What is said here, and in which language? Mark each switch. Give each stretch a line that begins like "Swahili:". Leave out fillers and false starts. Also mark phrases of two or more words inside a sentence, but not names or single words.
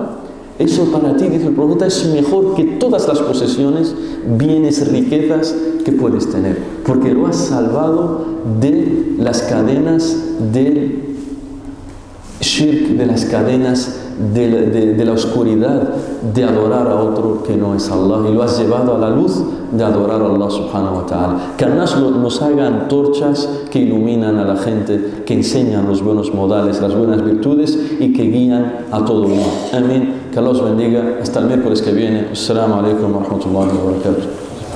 Spanish: Eso para ti, dice el profeta, es mejor que todas las posesiones, bienes, riquezas que puedes tener, porque lo has salvado de las cadenas del shirk, de las cadenas de la oscuridad, de adorar a otro que no es Allah, y lo has llevado a la luz de adorar a Allah
Arabic: سبحانه وتعالى.
Spanish: Que Allah nos haga antorchas que iluminan a la gente, que enseñan los buenos modales, las buenas virtudes y que guían a todo el mundo. Amén. Que Allah os bendiga. Hasta el miércoles que viene.
Arabic: السلام عليكم ورحمة الله وبركاته.